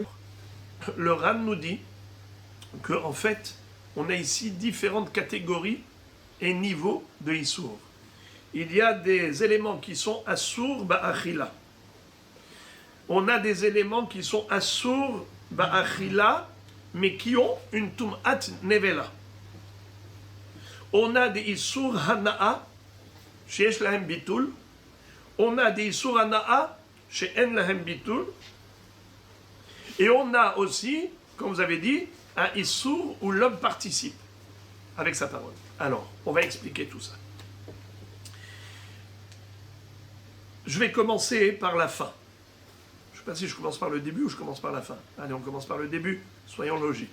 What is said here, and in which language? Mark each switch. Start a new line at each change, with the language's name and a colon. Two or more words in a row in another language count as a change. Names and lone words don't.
French: Le Ran nous dit qu'en fait, on a ici différentes catégories et niveaux de Issour. Il y a des éléments qui sont
Hebrew: אסור באכילה.
French: On a des éléments qui sont
Hebrew: אסור באכילה,
French: mais qui ont une
Hebrew: טומאת נבלה.
French: On a des
Hebrew: איסור הנאה שיש להם ביטול.
French: On a des
Hebrew: איסור הנאה שאין להם ביטול.
French: Et on a aussi, comme vous avez dit, un Issour où l'homme participe avec sa parole. Alors, on va expliquer tout ça. Je vais commencer par la fin. Je ne sais pas si je commence par le début ou je commence par la fin. Allez, on commence par le début, soyons logiques.